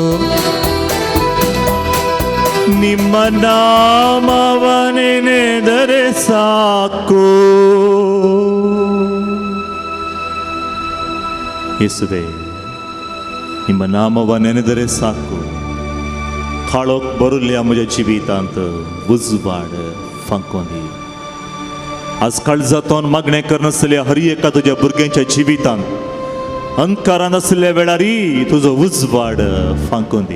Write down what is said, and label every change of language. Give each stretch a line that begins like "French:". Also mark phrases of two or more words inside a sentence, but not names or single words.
Kannada: ನಿಮ್ಮ ನಾಮವ ನೆನೆದರೆ ಸಾಕು. ಯೇಸುವೆ, ನಿಮ್ಮ नामव ನೆನೆದರೆ ಸಾಕು.
Konkani: काळोख भरुल्ल्या म्हज्या जिवितांत उजवाड फांकोंदी. आज काळजांतोन मागणें करनासलेल्या हर एका तुज्या भुरग्यांच्या जिवितांत अंधकारान आसलेल्या वेळारी तुजो उजवाड फांकोंदी.